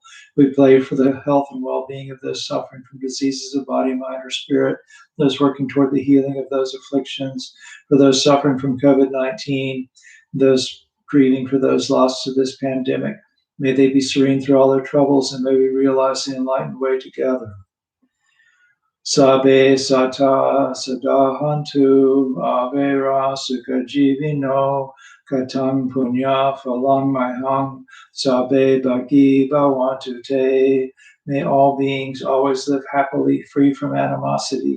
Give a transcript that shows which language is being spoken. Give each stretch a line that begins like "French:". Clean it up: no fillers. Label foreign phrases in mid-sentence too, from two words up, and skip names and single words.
English: We pray for the health and well-being of those suffering from diseases of body, mind, or spirit, those working toward the healing of those afflictions, for those suffering from COVID-19, those grieving for those lost to this pandemic. May they be serene through all their troubles, and may we realize the enlightened way together.
Pali: Sabe sata sadahantu avera sukha jivino katang punya phalang mahang sabe bhagi bhavantu te.
English: May all beings always live happily, free from animosity.